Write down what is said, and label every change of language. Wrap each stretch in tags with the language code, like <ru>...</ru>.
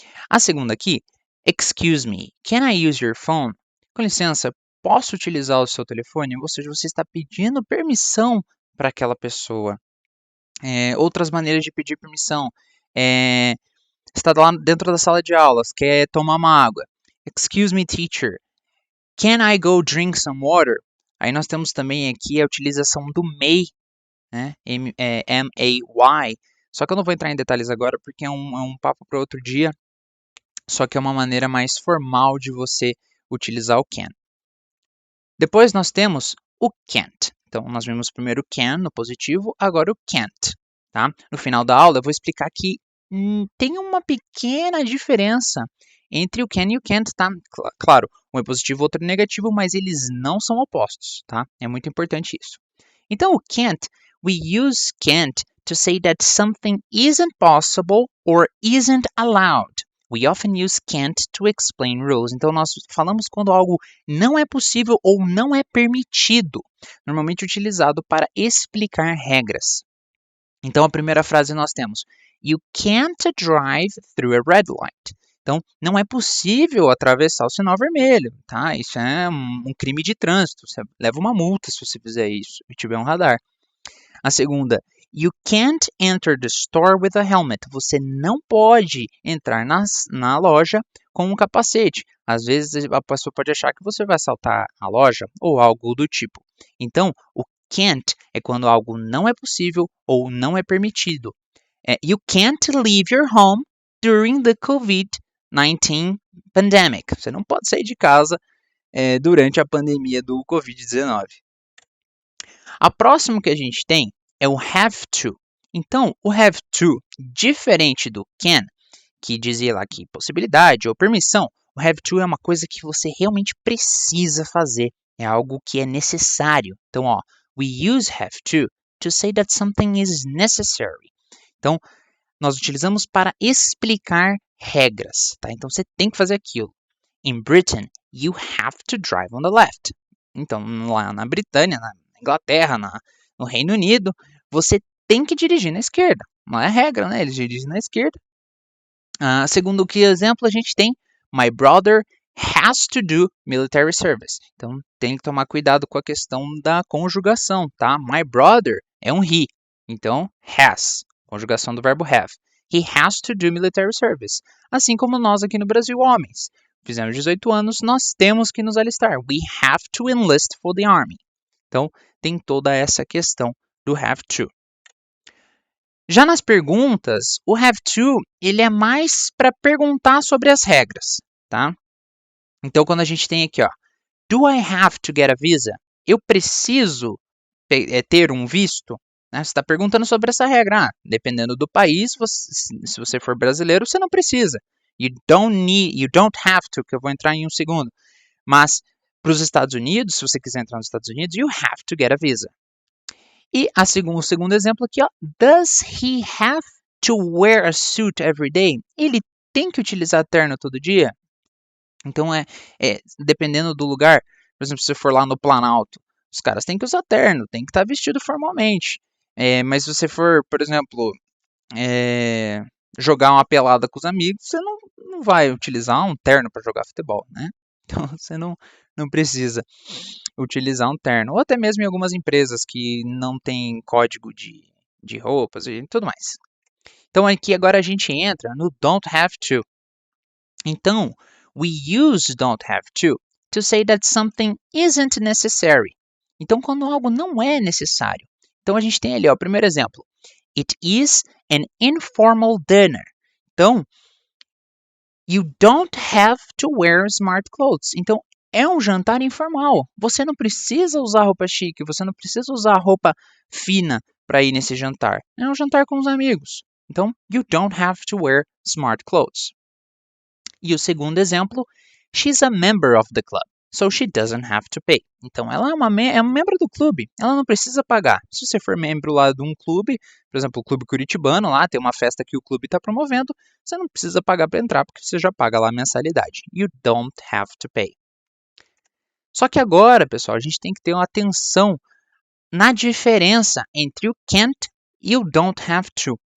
<pt>A segunda aqui:</pt> <en>Excuse me, can I use your phone?</en> <pt>Com licença, posso utilizar o seu telefone? Ou seja, você está pedindo permissão para aquela pessoa. Outras maneiras de pedir permissão. Está lá dentro da sala de aulas, quer tomar uma água.</pt> <en>Excuse me, teacher. Can I go drink some water?</en> <pt>Aí nós temos também aqui a utilização do may, né? M-A-Y. Só que eu não vou entrar em detalhes agora porque é um papo para outro dia. Só que é uma maneira mais formal de você utilizar o can. Depois nós temos o can't. Então, nós vimos primeiro o can no positivo, agora o can't. Tá? No final da aula, eu vou explicar que tem uma pequena diferença entre o can e o can't. Tá? Claro, um é positivo, outro é negativo, mas eles não são opostos. Tá? É muito importante isso. Então, o can't,</pt> <en>we use can't to say that something isn't possible or isn't allowed. We often use can't to explain rules.</en> <pt>Então, nós falamos quando algo não é possível ou não é permitido, normalmente utilizado para explicar regras. Então, a primeira frase nós temos:</pt> <en>You can't drive through a red light.</en> <pt>Então, não é possível atravessar o sinal vermelho, tá? Isso é um crime de trânsito. Você leva uma multa se você fizer isso e tiver um radar. A segunda:</pt> <en>You can't enter the store with a helmet.</en> <pt>Você não pode entrar na loja com um capacete. Às vezes a pessoa pode achar que você vai assaltar a loja ou algo do tipo. Então, o can't é quando algo não é possível ou não é permitido.</pt> <en>You can't leave your home during the COVID-19 pandemic.</en> <pt>Você não pode sair de casa durante a pandemia do COVID-19. A próxima que a gente tem é o have to. Então, o have to, diferente do can, que dizia lá que possibilidade ou permissão, o have to é uma coisa que você realmente precisa fazer. É algo que é necessário.</pt> <en>Então, we use have to say that something is necessary.</en> <pt>Então, nós utilizamos para explicar regras, tá? Então, você tem que fazer aquilo.</pt> <en>In Britain, you have to drive on the left.</en> <pt>Então, lá na Britânia, na Inglaterra, no Reino Unido, você tem que dirigir na esquerda. Não é regra, né? Eles dirigem na esquerda. Segundo que exemplo a gente tem,</pt> <en>My brother has to do military service.</en> <pt>Então, tem que tomar cuidado com a questão da conjugação, tá? My brother é um he. Então, has, conjugação do verbo have.</pt> <en>He has to do military service.</en> <pt>Assim como nós aqui no Brasil, homens. Fizemos 18 anos, nós temos que nos alistar.</pt> <en>We have to enlist for the army.</en> <pt>Então, tem toda essa questão do have to. Já nas perguntas, o have to, ele é mais para perguntar sobre as regras, tá? Então, quando a gente tem aqui,</pt> <en>do I have to get a visa?</en> <pt>Eu preciso ter um visto? Né? Você está perguntando sobre essa regra. Dependendo do país, se você for brasileiro, você não precisa.</pt> <en>You don't have to,</en> <pt>que eu vou entrar em um segundo. Mas, para os Estados Unidos, se você quiser entrar nos Estados Unidos,</pt> <en>you have to get a visa.</en> <pt>E o segundo exemplo aqui, ó,</pt> <en>does he have to wear a suit every day?</en> <pt>Ele tem que utilizar terno todo dia? Então, dependendo do lugar, por exemplo, se você for lá no Planalto, os caras têm que usar terno, tem que estar vestido formalmente. Mas se você for, por exemplo, jogar uma pelada com os amigos, você não vai utilizar um terno para jogar futebol, né? Então, você não precisa utilizar um terno. Ou até mesmo em algumas empresas que não tem código de roupas e tudo mais. Então, aqui agora a gente entra no don't have to. Então, we use don't have to say that something isn't necessary. Então, quando algo não é necessário. Então, a gente tem ali, ó, o primeiro exemplo.</pt> <en>It is an informal dinner. Então, you don't have to wear smart clothes.</en> <pt>Então, é um jantar informal. Você não precisa usar roupa chique, você não precisa usar roupa fina para ir nesse jantar. É um jantar com os amigos.</pt> <en>Então, you don't have to wear smart clothes.</en> <pt>E o segundo exemplo,</pt> <en>she's a member of the club, so she doesn't have to pay.</en> <pt>Então, ela é uma membro do clube, ela não precisa pagar. Se você for membro lá de um clube, por exemplo, o Clube Curitibano, lá tem uma festa que o clube está promovendo, você não precisa pagar para entrar, porque você já paga lá a mensalidade.</pt> <en>You don't have to pay.</en> <pt>Só que agora, pessoal, a gente tem que ter uma atenção na diferença entre o can't e o don't have to.</pt>